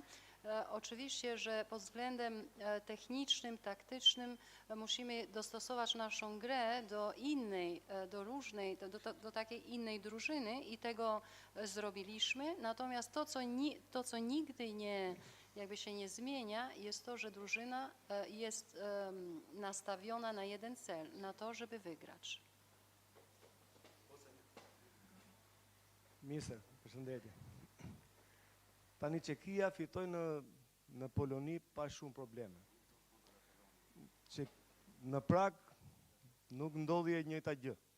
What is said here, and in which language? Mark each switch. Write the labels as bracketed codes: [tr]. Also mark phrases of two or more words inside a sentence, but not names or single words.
[pl] Oczywiście, że pod względem technicznym, taktycznym musimy dostosować naszą grę do innej, do takiej innej drużyny i tego zrobiliśmy. Natomiast to, co nigdy jakby się nie zmienia, jest to, że drużyna jest nastawiona na jeden cel, na to, żeby wygrać. [sq] Mirë, përshëndetje. Tani Çekia fitoi në Poloni pa shumë probleme. Në Prag nuk ndodhi e njëjta gjë.